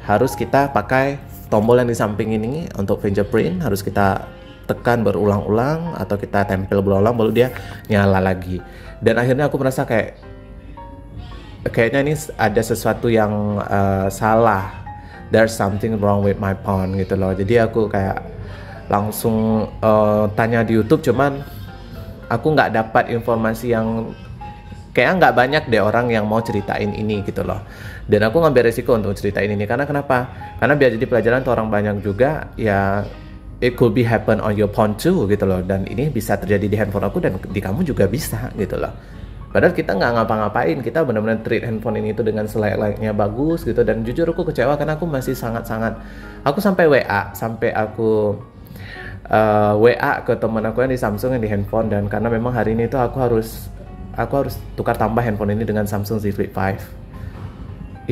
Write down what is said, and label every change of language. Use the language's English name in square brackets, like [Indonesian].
[Indonesian] Harus kita pakai tombol yang di samping ini untuk fingerprint, harus kita tekan berulang-ulang atau kita tempel berulang-ulang baru dia nyala lagi. Dan akhirnya aku merasa kayaknya ini ada sesuatu yang salah. [English] There's something wrong with my phone [Indonesian] gitu loh. Jadi aku kayak langsung tanya di YouTube, cuman aku nggak dapat informasi yang kayaknya nggak banyak deh orang yang mau ceritain ini gitu loh. Dan aku ngambil resiko untuk ceritain ini karena kenapa? Karena biar jadi pelajaran untuk orang banyak juga ya. [English] It could be happen on your phone too [Indonesian] gitu loh. Dan ini bisa terjadi di handphone aku dan di kamu juga bisa gitu loh. Padahal kita nggak ngapa-ngapain, kita benar-benar treat handphone ini tuh dengan selek-leknya bagus gitu. Dan jujur aku kecewa karena aku masih sangat-sangat, aku sampai aku WA ke teman aku yang di Samsung yang di handphone, dan karena memang hari ini tuh aku harus tukar tambah handphone ini dengan Samsung Z Flip 5.